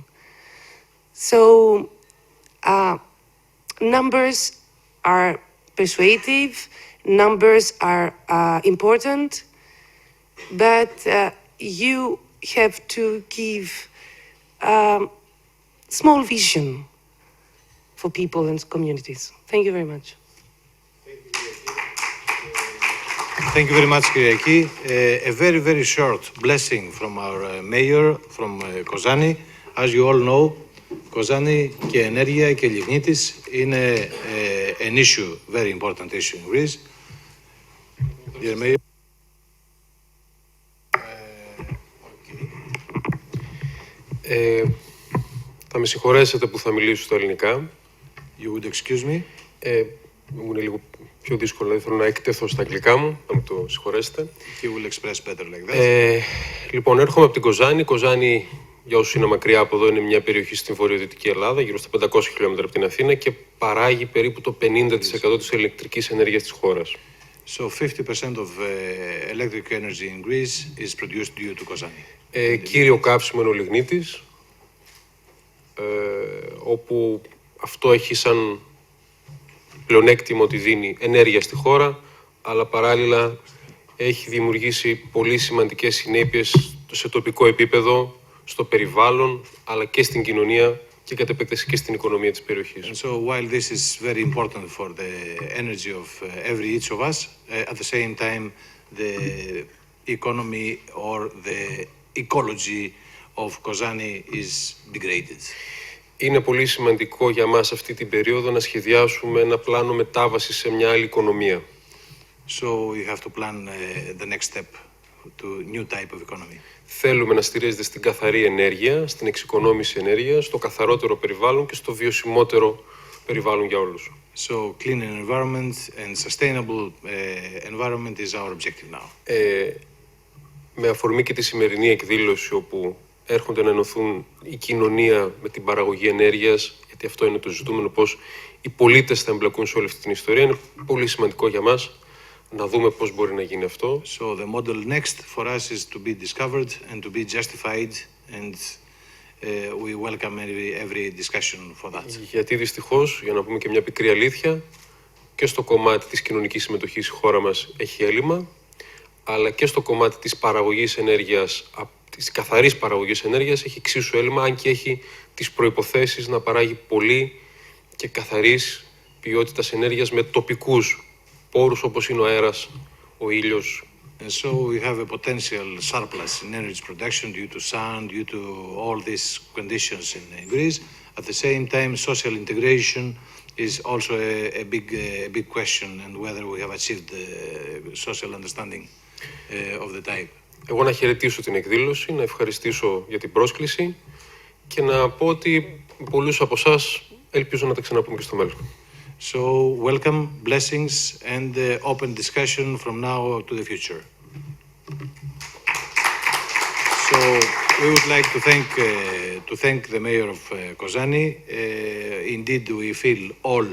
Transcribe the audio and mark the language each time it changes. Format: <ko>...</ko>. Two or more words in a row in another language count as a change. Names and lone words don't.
<en>So numbers are persuasive, numbers are important, but you have to give small vision for people and communities. Thank you very much. Thank you very much, Kyriaki. A very, very short blessing from our mayor from Kozani. As you all know, Kozani</en> <el>και ενέργεια και λιγνίτης είναι</el> <en>an issue, very important issue in Greece. Dear Mayor.</en> <el>Θα με συγχωρέσετε που θα μιλήσω στα ελληνικά.</el> <en>You would excuse me.</en> <el>Μου είναι λίγο πιο δύσκολο, δεν θέλω να εκτεθώ στα αγγλικά μου, να μου το συγχωρέσετε.</el> <en>He will express better like that.</en> <el>Λοιπόν, έρχομαι από την Kozani. Kozani, για όσους είναι μακριά από εδώ, είναι μια περιοχή στην βορειοδυτική Ελλάδα, γύρω στα 500 χιλιόμετρα από την Αθήνα, και παράγει περίπου το 50% της ηλεκτρικής ενέργειας της χώρας.</el> <en>So 50% of electric energy in Greece is produced due to Kozani.</en> <el>Κύριο καύσιμο είναι ο λιγνίτης, όπου αυτό έχει σαν πλεονέκτημα ότι δίνει ενέργεια στη χώρα, αλλά παράλληλα έχει δημιουργήσει πολύ σημαντικές συνέπειες σε τοπικό επίπεδο, στο περιβάλλον, αλλά και στην κοινωνία και κατ' επέκταση και στην οικονομία της περιοχής.</el> <en>And so while this is very important for the energy of each of us, at the same time the economy or the ecology of Kozani is degraded.</en> <el>Είναι πολύ σημαντικό για μας αυτή την περίοδο να σχεδιάσουμε ένα πλάνο μετάβασης σε μια άλλη οικονομία.</el> <en>So you have to plan the next step to new type of economy.</en> <el>Θέλουμε να στηρίζεται στην καθαρή ενέργεια, στην εξοικονόμηση ενέργειας, στο καθαρότερο περιβάλλον και στο βιωσιμότερο περιβάλλον για όλους.</el> <en>So clean environment and sustainable environment is our objective now.</en> <el>Με αφορμή και τη σημερινή εκδήλωση όπου έρχονται να ενωθούν η κοινωνία με την παραγωγή ενέργειας, γιατί αυτό είναι το ζητούμενο, πώς οι πολίτες θα εμπλακούν σε όλη αυτή την ιστορία, είναι πολύ σημαντικό για μας να δούμε πώς μπορεί να γίνει αυτό.</el> <en>So the model next for us is to be discovered and to be justified, and we welcome every discussion for that.</en> <el>Γιατί δυστυχώς, για να πούμε και μια πικρή αλήθεια, και στο κομμάτι της κοινωνικής συμμετοχής η χώρα μας έχει έλλειμμα, αλλά και στο κομμάτι της παραγωγής ενέργειας, της καθαρής παραγωγής ενέργειας, έχει εξίσου έλλειμμα, αν και έχει τις προϋποθέσεις να παράγει πολύ και καθαρής ποιότητας ενέργειας με τοπικούς πόρους όπως είναι ο αέρας, ο ήλιος.</el> <en>And so we have a potential surplus in energy production due to sun, due to all these conditions in Greece. At the same time, social integration is also a big question, and whether we have achieved the social understanding of the type.</en> <el>Εγώ να χαιρετήσω την εκδήλωση, να ευχαριστήσω για την πρόσκληση και να πω ότι πολλούς από εσάς ελπίζω να τα ξαναπούμε και στο μέλλον.</el> <en>So welcome, blessings, and open discussion from now to the future. So we would like to thank the mayor of Kozani. Indeed, we feel all.</en>